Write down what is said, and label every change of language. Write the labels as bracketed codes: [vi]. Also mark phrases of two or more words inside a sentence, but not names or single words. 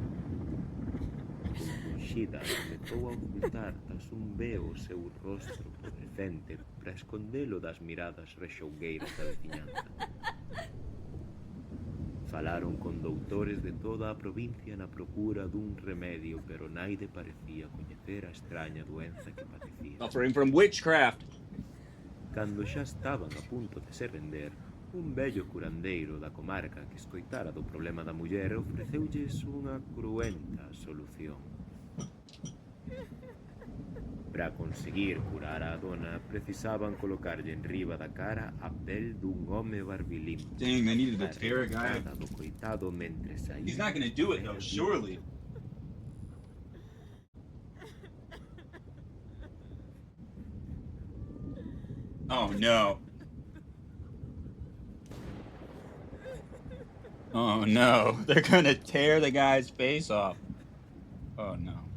[gl] Contunxida, comezou a ocultar tras un veo o seu rostro pudrecente para escondelo das miradas rexougueiras da veciñanza. Falaron con doutores de toda a provincia na procura dun remedio, pero naide parecía coñecer a extraña doenza que padecía. [en] Suffering from witchcraft. [gl] Cando xa estaban a punto de se render, un vello curandeiro da comarca que escoitara do problema da muller ofreceulles unha cruenta solución. Para conseguir curar a dona, precisaban colocarlle enriba da cara a pel dun home barbilimpo. [en] Dang, they needed to tear a guy. [gl] Do coitado mentre saía. [en] He's not gonna do it though, surely. Oh no. Oh no. They're gonna tear the guy's face off. Oh no.